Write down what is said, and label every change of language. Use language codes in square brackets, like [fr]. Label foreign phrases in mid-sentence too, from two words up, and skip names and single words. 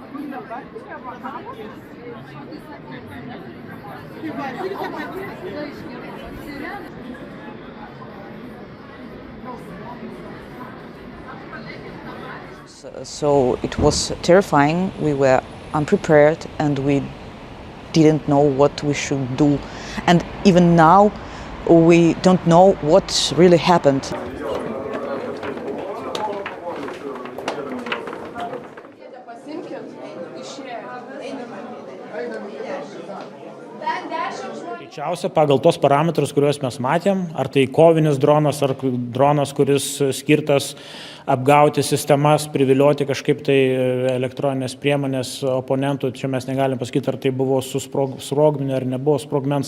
[en] So it was terrifying. We were unprepared and we didn't know what we should do. And even now, we don't know what really happened. [lt] Greičiausia, pagal tos parametrus, kuriuos mes matėm, ar tai kovinis dronas, ar dronas, kuris skirtas apgauti sistemas, privilioti kažkaip tai elektroninės priemonės oponentų, čia mes negalim pasakyti, ar tai buvo su sprogmeniu ar nebuvo sprogmens.